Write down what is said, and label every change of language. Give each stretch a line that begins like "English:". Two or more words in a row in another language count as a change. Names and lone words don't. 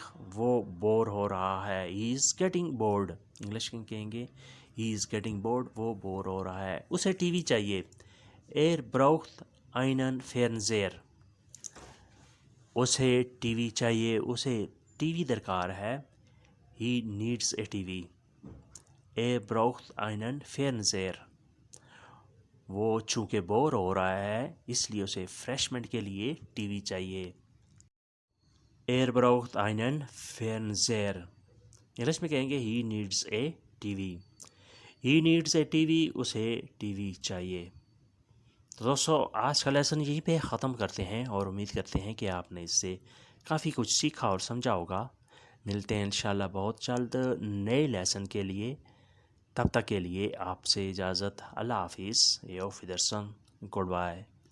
Urdu: وہ بور ہو رہا ہے.
English: he is getting bored.
Urdu: انگلش کہیں گے
English: he is getting bored.
Urdu: وہ بور ہو رہا ہے. اسے ٹی وی چاہیے.
German: braucht einen Fernseher.
Urdu: اسے ٹی وی چاہیے. اسے ٹی وی درکار ہے.
English: he needs a TV.
German: braucht einen Fernseher.
Urdu: وہ چونکہ بور ہو رہا ہے اس لیے اسے فریشمنٹ کے لیے ٹی وی چاہیے.
German: braucht einen Fernseher.
Urdu: انگلش میں کہیں گے
English: he needs a TV. he needs a TV.
Urdu: اسے ٹی وی چاہیے. تو دوستو آج کا لیسن یہیں پہ ختم کرتے ہیں اور امید کرتے ہیں کہ آپ نے اس سے کافی کچھ سیکھا اور سمجھا ہوگا. ملتے ہیں انشاءاللہ بہت جلد نئے لیسن کے لیے. تب تک کے لیے آپ سے اجازت. اللہ حافظ.
German: Auf Wiedersehen.
English: Good bye.